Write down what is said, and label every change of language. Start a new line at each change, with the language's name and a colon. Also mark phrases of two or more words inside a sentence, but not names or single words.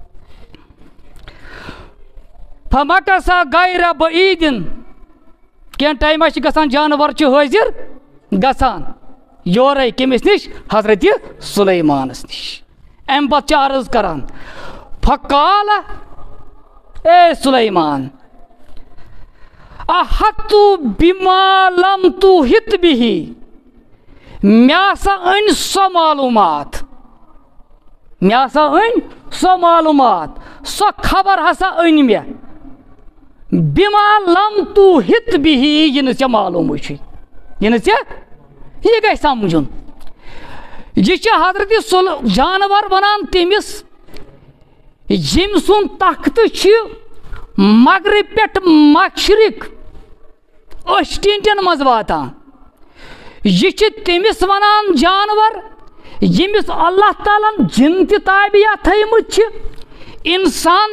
Arabic: فمکث غیر بعید
Kashmiri: کینٛہہ ٹایما چھِ گژھان جانور چھِ حٲضِر گژھان یورے کٔمِس نِش حضرت سُلیمانس نِش امہِ پتہٕ چھِ عرض کران فقال اے سُلیمان
Arabic: احط بما لم تحط به
Kashmiri: مےٚ ہسا أنۍ سۄ معلوٗمات سۄ خبر ہسا أنۍ مےٚ
Arabic: بما لم تحط به
Kashmiri: یہِ نہٕ ژےٚ معلوٗمٕے چھُے یہِ نہٕ ژےٚ یہِ گژھِ سمجھُن یہِ چھِ حضرت جانور ونان تٔمِس ییٚمۍ سُنٛد تختہٕ چھِ مغرب پٮ۪ٹھ مشرق أشٹیٖنٹٮ۪ن منٛز واتان یہِ چھِ تٔمِس ونان جانور ییٚمِس اللہ تعالیٰ ہن جِن تہِ تابعہ تھٲیمٕتۍ چھِ اِنسان